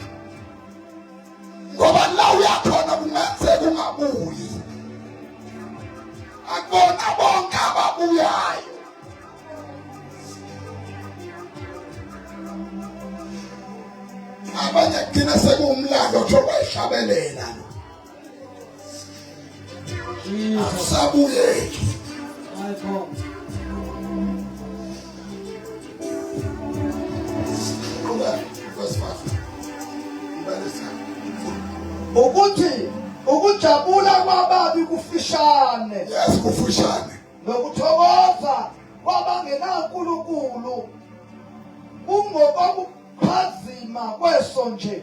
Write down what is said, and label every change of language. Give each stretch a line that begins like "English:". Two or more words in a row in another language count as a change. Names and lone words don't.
Zulu: Ngoba la uyakhona kungenzeka ungabuyi. Akubona bonke ababuyayo. Abanye kugcina sekumlando njengoba ehlabelela. Jesus. Sabuyeki.
English: My God.
Zulu: Ukuthi ukujabula kwababi kufishane. Yes, kufishane. Nokuthokoza kwabangenaNkulunkulu kungokuphazima kweso nje.